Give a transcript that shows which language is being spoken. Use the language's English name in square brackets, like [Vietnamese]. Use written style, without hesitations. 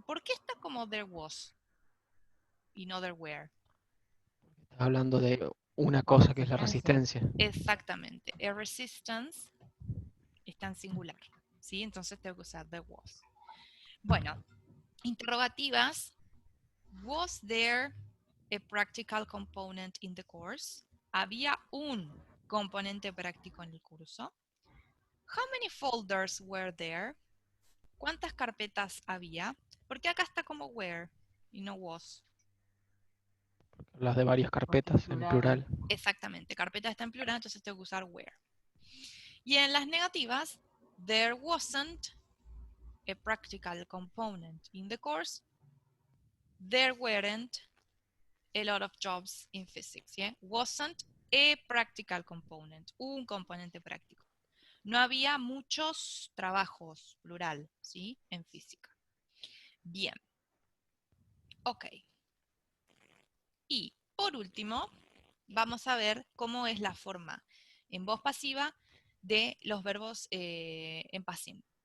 [Spanish] ¿Por qué está como there was y no there were? estás hablando de una cosa que es la Resistencia. resistencia. Exactamente. A resistance está en singular. ¿sí? Entonces tengo que usar there was. Bueno, interrogativas. [English] Was there a practical component in the course? [Spanish] ¿Había un componente práctico en el curso? [English] How many folders were there? [Spanish] ¿Cuántas carpetas había? Porque acá está como were y no was. Las de varias Porque en carpetas en plural. plural. Exactamente, carpeta está en plural, entonces tengo que usar were. Y en las negativas, [English] there wasn't a practical component in the course. There weren't a lot of jobs in physics. ¿Yeah? Wasn't a practical component, [Spanish] un componente práctico. No había muchos trabajos, plural, ¿sí? En física. Bien. Ok. Y por último, vamos a ver cómo es la forma en voz pasiva de los verbos en pasín.